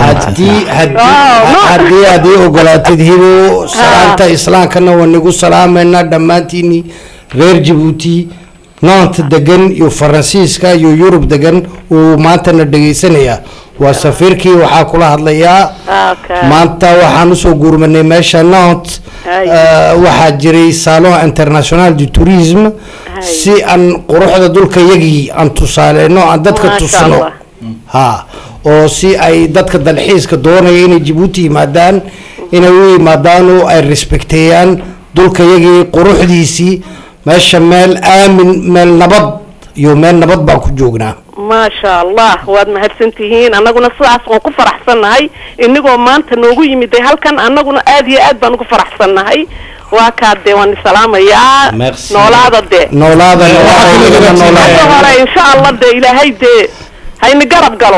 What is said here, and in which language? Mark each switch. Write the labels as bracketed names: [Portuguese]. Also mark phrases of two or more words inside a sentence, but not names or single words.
[Somali] haddii ogolaatid hibo salaanta islaamkana waan nigu salaamayna dhammaantiini reer Djibouti Nantes degan iyo Faransiiska iyo Yurub degan oo maantana dhageysanaya waa safiirkii waxaa kula hadlayaa maanta waxaan soo guurmanay meesha Nantes waxaa jiray [French] salon international du tourisme [Somali] si aan quruxda dhulka yagii aan tusaaleeno aan dadka tusano ha oo si ay dadka dalxiiska doonayeen inay Djibouti yimaadaan inay u yimaadaan oo ay respecteeyaan dhulka yagii quruxdiisii meesha meel aamin meel nabad iyo meel nabad baan ku joognaa [Arabic] ما شاء الله [Somali] واد mahadsantihiin anaguna sidaas oo ku faraxsanahay inagoo maanta noogu yimid halkan anaguna aad iyo aad baan ugu faraxsanahay waa ka deewan salaamaya noolaada noolaada [Arabic] إن شاء الله [Somali] de ilaahay de hayna garab galo